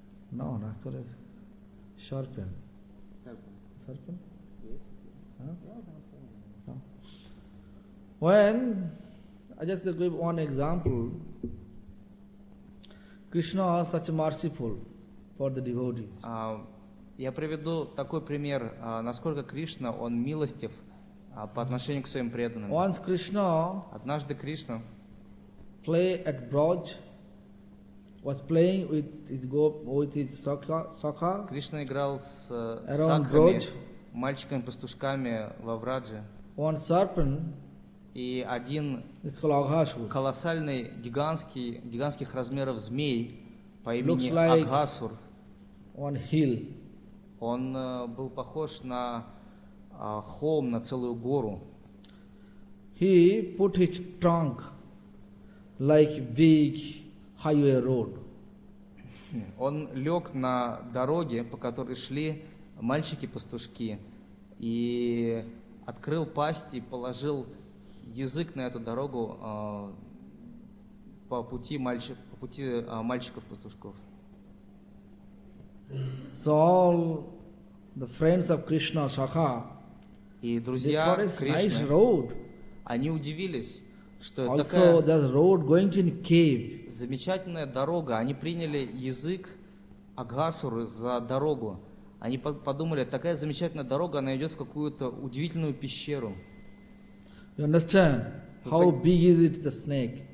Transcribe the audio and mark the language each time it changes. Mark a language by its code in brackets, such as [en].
[en] No, no, actually it's sharpen. Serpent? Huh? When, I just give one example, Krishna is such merciful for the devotees. [ru] Я приведу такой пример, насколько Кришна, он милостив по отношению к своим преданным. [en] Once Krishna, [ru] однажды Кришна, [en] play at Braj, was playing with his Sakha. [ru] Кришна играл с сакхами, мальчиками-пастушками во Врадже. [en] One serpent, [ru] и один [en] is called Aghasur. [ru] Колоссальный, гигантских размеров змей по имени [en] Looks like Aghasur. One hill. [ru] Он был похож на холм, на целую гору. [en] He put his trunk like big highway road. [ru] Он лег на дороге, по которой шли мальчики-пастушки, и открыл пасть и положил язык на эту дорогу по пути мальчиков-пастушков. [en] So all the friends of Krishna, Sakha, [ru] и друзья Кришны, [en] nice road. [ru] Они удивились, что [en] also, [ru] такая [en] road going to cave. [ru] Замечательная дорога. Они приняли язык Агасуры за дорогу. Они подумали, такая замечательная дорога, она идет в какую-то удивительную пещеру. [en] You understand how big is it, the snake?